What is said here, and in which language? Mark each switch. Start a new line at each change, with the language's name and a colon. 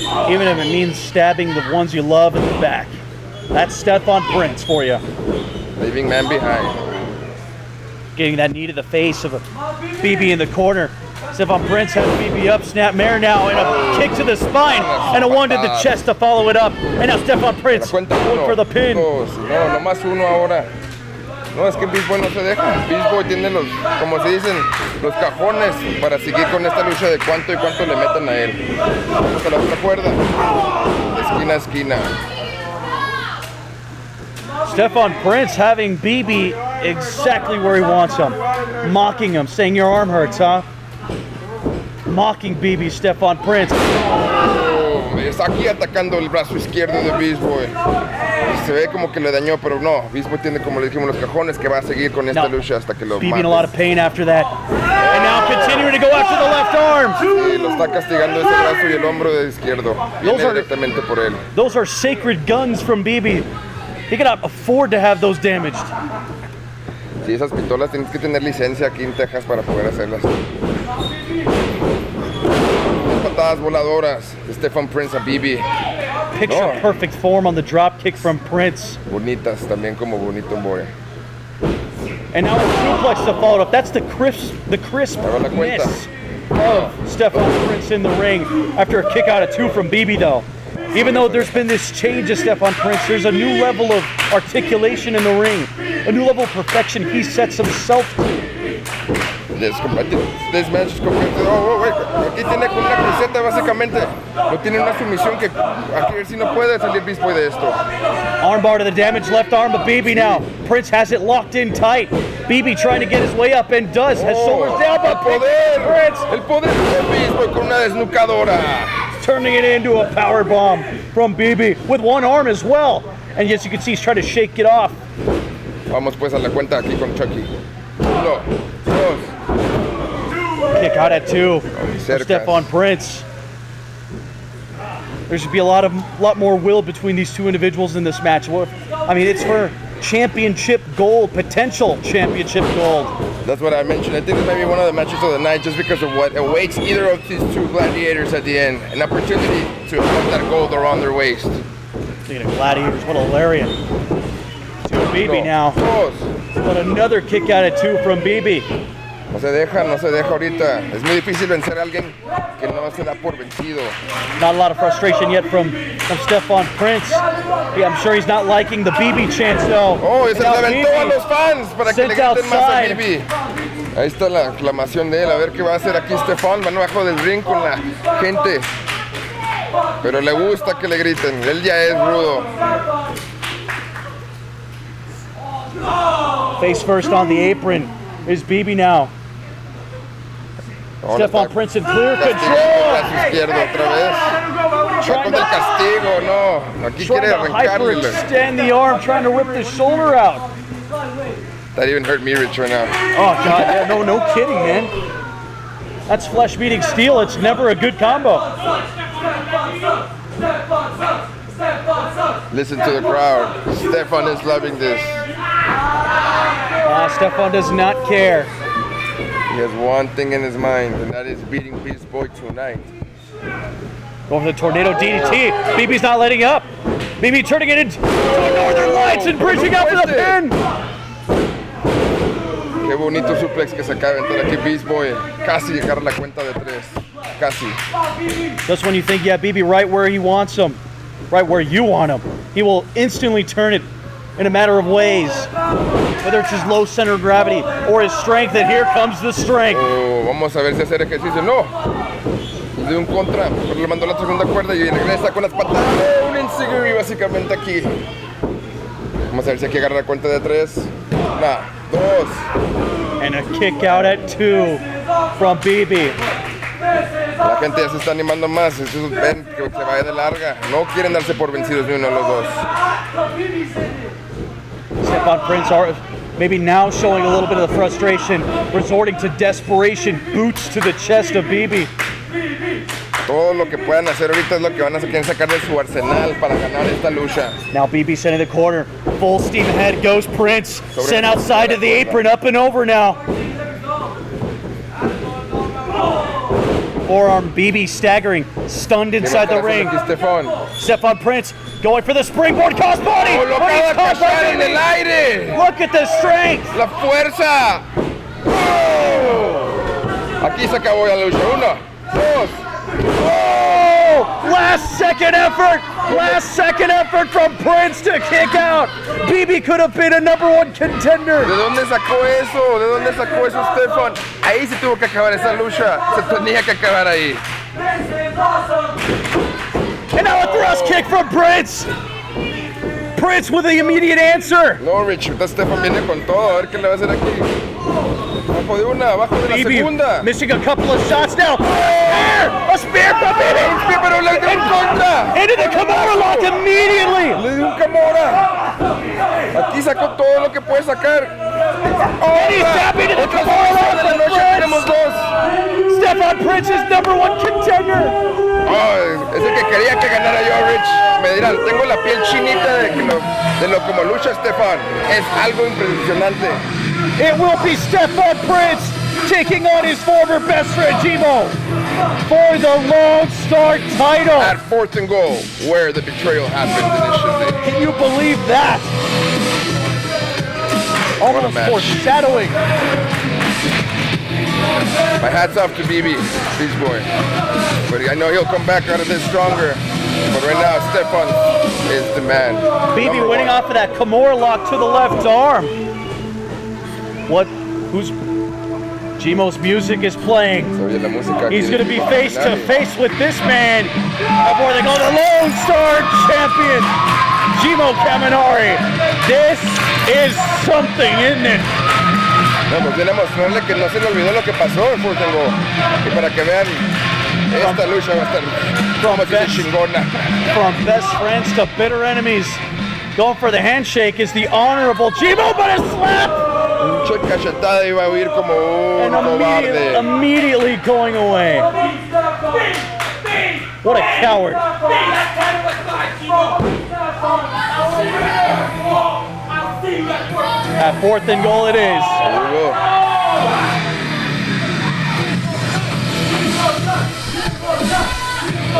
English: Even if it means stabbing the ones you love in the back. That's Stephon Prince for you. Leaving man behind. Getting that knee to the face of a BB in the corner. Stephon Prince has BB up, snap mare now, and a kick to the spine, and a one to the chest to follow it up. And now Stephon Prince going for the pin.
Spanish: No, nomás uno ahora. No, es que Beast Boy no se deja. Beast Boy tiene los, como se dicen, los cajones para seguir con esta lucha de cuánto y cuánto le metan a él. Vamos a la otra cuerda. De esquina a esquina.
English: Stephon Prince having BB exactly where he wants him. Mocking him, saying your arm hurts, huh? Mocking BB, Stephon Prince.
Spanish: Oh, está aquí atacando el brazo izquierdo de Beast Boy. Se ve como que le dañó, pero no. Beast Boy tiene, como le dijimos, los cajones que va a seguir con esta lucha hasta que lo mate.
English: BB in a lot of pain after that. And now continuing to go after the left arm.
Spanish: Sí, lo está castigando ese brazo y el hombro de izquierdo. Viene directamente por él.
English: Those are sacred guns from BB. He cannot afford to have those damaged.
Spanish: Sí, esas pistolas tienes que tener licencia aquí en Texas para poder hacerlas. Patadas voladoras de Stephon Prince a BB.
English: Picture perfect form on the drop kick from Prince.
Spanish: Bonitas también como bonito boy.
English: And now a suplex to follow up. That's the crisp
Spanish: Ahora la cuenta.
English: miss of Stephon Prince in the ring after a kick out of 2 from BB though. Even though there's been this change of Stephon Prince, there's a new level of articulation in the ring, a new level of perfection he sets himself to. This match is completely. Oh, wait.
Spanish: Aquí tiene con una camiseta básicamente. No tiene una sumisión que aquí si no puede salir Beast Boy de esto.
English: Armbar to the damaged left arm of BB now. Prince has it locked in tight. BB trying to get his way up and does. Has shoulders down, but Prince.
Spanish: El poder de Beast Boy con una desnucadora.
English: Turning it into a power bomb from BB with one arm as well. And yes, you can see he's trying to shake it off.
Spanish: Vamos pues a la cuenta aquí con Chucky. 1, 2.
English: Kick out at 2 for Stephon Prince. There should be a lot more will between these two individuals in this match. I mean, it's for championship gold, potential championship gold. That's what I mentioned. I think this might be one of the matches of the night just because of what awaits either of these two gladiators at the end. An opportunity to have that gold around their waist. Speaking of gladiators, what a lariat. To BB now. But another kick out at 2 from BB.
Spanish: No se deja ahorita. Es muy difícil vencer a alguien que no se da por vencido.
English: Not a lot of frustration yet from Stephon Prince. Yeah, I'm sure he's not liking the BB chants though.
Spanish: Oh, y se levantó a los fans para que le griten más a BB. Ahí está la aclamación de él. A ver qué va a hacer aquí Stephon. Van abajo del ring con la gente. Pero le gusta que le griten. Él ya es rudo.
English: Face first on the apron is BB now. Stephon Prince in clear control.
Spanish: Izquierdo otra vez. Va con el castigo, no. Aquí quiere arrancarle.
English: Hyperextend the arm, trying to rip the shoulder out. That even hurt me, Rich, right now. Oh God, yeah, no kidding, man. That's flesh meeting steel. It's never a good combo. Listen to the crowd. Stephon is loving this. Stephon does not care. He has one thing in his mind, and that is beating Beast Boy tonight. Going for the tornado DDT. BB's not letting up. BB turning it into Northern Lights and bridging out for the pin.
Spanish: Qué bonito suplex que se acaba de aventar aquí Beast Boy. Casi llegar a la cuenta de 3. Casi.
English: Just when you think, yeah, BB right where he wants him, right where you want him, he will instantly turn it in a matter of ways. Whether it's his low center of gravity or his strength, and here comes the strength.
Spanish: Oh, vamos a ver si hacer ejercicio. No. De un contra, pero le mandó la segunda cuerda y regresa con las patas. Oh, un enziguri básicamente aquí. Vamos a ver si aquí agarra la cuenta de 3. 1, 2.
English: And a kick out at 2 from BB.
Spanish: La gente ya se está animando más. Esos ven que se vaya de larga. No quieren darse por vencidos ni uno de los dos.
English: Stephon Prince maybe now showing a little bit of the frustration, resorting to desperation, boots to the chest of BB.
Spanish: Todo lo que puedan hacer ahorita es lo que van a quieren sacar de su arsenal para ganar esta lucha.
English: Now BB sent in the corner, full steam ahead goes Prince, sent outside of the apron, up and over now. Forearm BB staggering, stunned inside the ring. Stephon Prince going for the springboard crossbody.
Spanish: En el aire.
English: Look at the strength.
Spanish: La fuerza. Oh. Aquí se acabó la lucha. 1, 2. Oh!
English: Last second effort from Prince to kick out. BB could have been a #1 contender.
Spanish: ¿De dónde sacó eso? ¿De dónde sacó eso Stephon? Ahí se tuvo que acabar esa lucha. Se tenía que acabar ahí.
English: And now a thrust kick from Prince. Prince with the immediate answer.
Spanish: No, Rich, Stephon viene con todo. A ver qué le va a hacer aquí. Abajo de una, abajo de la segunda.
English: Missing a couple of shots now. A spear from BB.
Spanish: Pero le dio en contra.
English: Into the Kimura lock immediately.
Spanish: Le dio un Kimura. Aquí sacó todo lo que puede sacar.
English: And he's tapping into the Kimura lock
Spanish: de la noche. Tenemos 2.
English: Stephon Prince is #1 contender.
Spanish: Oh, es el que quería que ganara yo, Rich. Me dirán, tengo la piel chinita de lo como lucha Stephon. Es algo impresionante.
English: It will be Stephon Prince taking on his former best friend Jaymes for the Lone Star title. At 4th and goal, where the betrayal happened initially. Can you believe that? Almost foreshadowing My hat's off to BB, Beach Boy. But I know he'll come back out of this stronger. But right now, Stephon is the man. BB winning off of that Kimura lock to the left arm. Who's Jaymes' music is playing. He's going to be face to face with this man before they go to Lone Star champion, Jaymes Caminari. This is something, isn't it?
Spanish: Vamos, viene a mostrarle que no se le olvidó lo que pasó en Furtengo. Y para que vean, esta lucha va a estar como si chingona.
English: From best friends to bitter enemies. Going for the handshake is the honorable Jaymes, but a slap!
Spanish: Mucha cachetada iba a huir como un cobarde.
English: Immediately going away. What a coward. At 4th and goal it is.